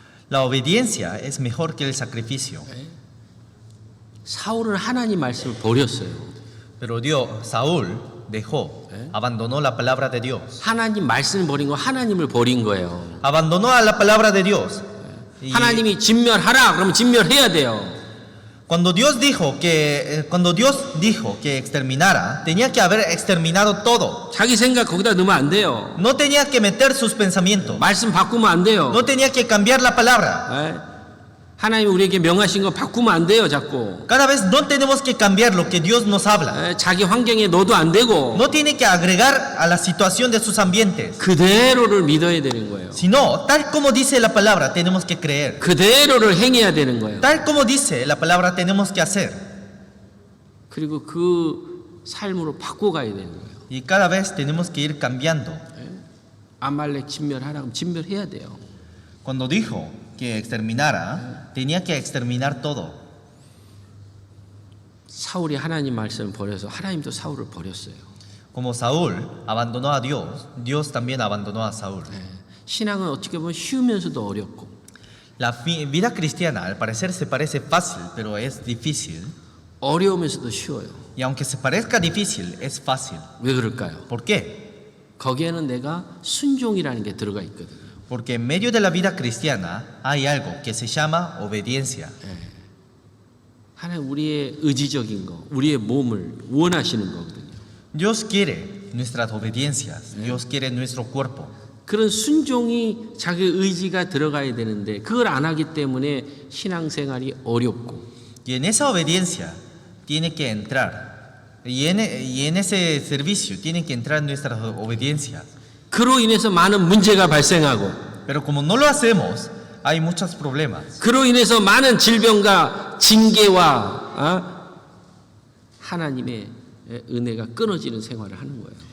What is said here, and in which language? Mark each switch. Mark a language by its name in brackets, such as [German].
[Spanish] la obediencia es mejor que el sacrificio. [Korean] 사울은 하나님 말씀을 버렸어요. [Spanish] Pero Saúl dejó, abandonó la palabra de Dios. [Korean] 하나님 말씀을 버린 거 하나님을 버린 거예요. [Spanish] Abandonó a la palabra de Dios. Y [Korean] 하나님이 진멸하라 그러면 진멸해야 돼요. [Spanish] cuando Dios dijo que exterminara, tenía que haber exterminado todo. [Korean] 자기 생각 거기다 넣으면 안 돼요. [Spanish] No tenía que meter sus pensamientos. [Korean] 말씀 바꾸면 안 돼요. [Spanish] No tenía que cambiar la palabra. [Korean] 예? 하나님이 우리에게 명하신 거 바꾸면 안 돼요, 자꾸. [Spanish] Cada vez no tenemos que cambiar lo que Dios nos habla. [Korean] 예? 자기 환경에 넣어도 안 되고 [Spanish] No tiene que agregar a la situación de sus ambientes. [Korean] 그대로를 믿어야 되는 거예요. [Spanish] Sino, tal como dice la palabra, tenemos que creer. [Korean] 그대로를 행해야 되는 거예요. [Spanish] Tal como dice la palabra, tenemos que hacer. [Korean] 그리고 그 삶으로 바꿔가야 되는 거예요. [Spanish] Y cada vez tenemos que ir cambiando. [Korean] 아말렉 진멸하라고 진멸해야 돼요. [Spanish] Cuando dijo que exterminara, tenía que exterminar todo. [Korean] 사울이 하나님 말씀을 버려서 하나님도 사울을 버렸어요. [Spanish] Como Saúl abandonó a Dios, Dios también abandonó a Saúl. [Korean] 예. 신앙은 어떻게 보면 쉬우면서도 어렵고 [Spanish] La vida cristiana al parecer se parece fácil, pero es difícil. [Korean] 어려우면서도 쉬워요. [Spanish] Y aunque se parezca difícil, es fácil. [Korean] 왜 그럴까요? [Spanish] ¿Por qué? [Korean] 거기에는 내가 순종이라는 게 들어가 있거든요. [Spanish] Porque en medio de la vida cristiana hay algo que se llama obediencia. [Korean] 하나님 우리의 의지적인 거, 우리의 몸을 원하시는 거거든요. [Spanish] Dios quiere nuestras obediencias, Dios quiere nuestro cuerpo. [Korean] 그런 순종이 자기 의지가 들어가야 되는데 그걸 안 하기 때문에 신앙생활이 어렵고 [Spanish] Y en esa obediencia tiene que entrar. Y en ese servicio tienen que entrar nuestras obediencias. [Korean] 그로 인해서 많은 문제가 발생하고 [Spanish] Pero como no lo hacemos, hay muchos problemas. [Korean] 그로 인해서 많은 질병과 징계와 하나님의 은혜가 끊어지는 생활을 하는 거예요.